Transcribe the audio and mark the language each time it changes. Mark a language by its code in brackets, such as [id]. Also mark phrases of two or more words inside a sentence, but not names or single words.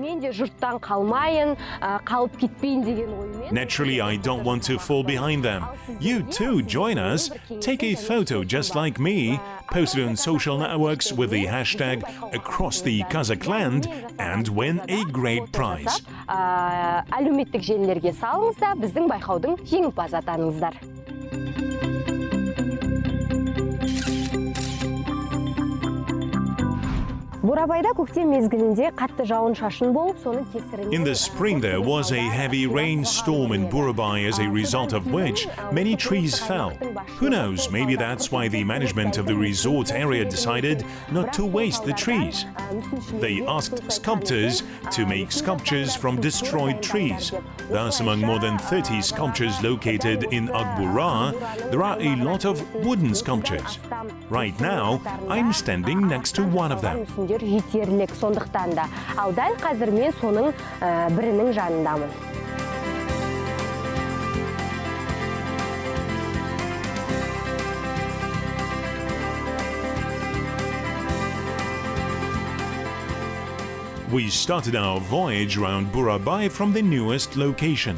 [en] Naturally, I don't want to fall behind them. You too join us. Take a photo just like me, post it on social networks with the hashtag across the Kazakh Land and win a great prize. [kk] Әлеуметтік желілерге салыңыз да біздің байқаудың жеңімпазы атаныңыздар. Бурабайда көктем мезгілінде қатты жауын-шашын болып, соның кесірінен [en] In the spring there was a heavy rainstorm in Burabai, as a result of which many trees fell. Who knows, maybe that's why the management of the resort area decided not to waste the trees. They asked sculptors to make sculptures from destroyed trees. Thus, among more than 30 sculptures located in Akbura, there are a lot of wooden sculptures. Right now, I'm standing next to one of them. [kk] Жетерлік сондықтан да. Ал дәл қазір мен соның бірінің жанындамын. [en] We started our voyage around Burabai from the newest location.